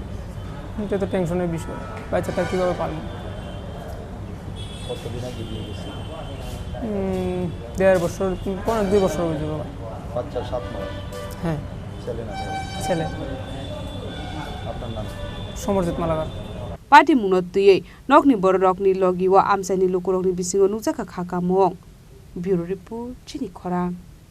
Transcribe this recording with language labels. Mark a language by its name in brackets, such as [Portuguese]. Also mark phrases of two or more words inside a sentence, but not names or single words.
[Bangla] এটা তো টেনশনের বিষয় বাচ্চাটা কীভাবে পালন কতদিন আগে বিয়ে গেছে 1.5 বছর 2 বছর হয়ে যাবে বাচ্চা 7 মাস হ্যাঁ ছেলে না ছেলে আপনার নাম সমরজিৎ মালাগার [Kok Borok] Patimung no diye nokni borokni logiwa Amchaini lukurokni bisingo nukjaka khaka mung [English] Bureau Report [Kok Borok] Chini Khorang